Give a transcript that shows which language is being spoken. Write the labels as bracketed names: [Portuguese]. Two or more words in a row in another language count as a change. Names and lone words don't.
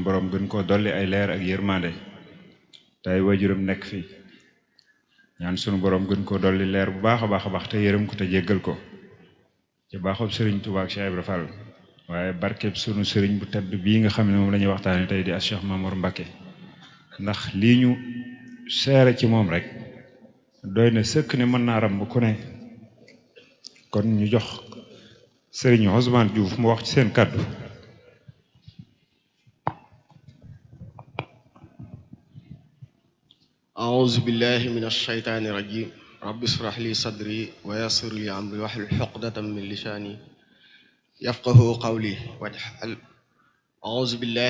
[Wolof] borom gën koo dolli ay leer ak yërmande tey wajuram nekk fii ñaan sunu borom gën koo dolli leer bu baax a baax te yërëm ko te jéggal ko ci baaxob sëriñ Tuubaa ak Cheikh Ibra Fall waaye barkeb sunu sëriñ bu tedd bii nga xam ne moom la ñuy waxtaane tey di Cheikh Maam Mor Mbàkke ndax lii ñu seere ci moom rek doy na sëkk ne mën naa ram bu ku ne kon ñu jox sëriñ Ousmane Diouf mu wax ci seen kàddu [Arabic] أعوذ بالله من الشيطان الرجيم رب اشرح لي صدري ويسر لي أمري واحلل عقدة من لساني يفقهوا قولي واجعل أعوذ بالله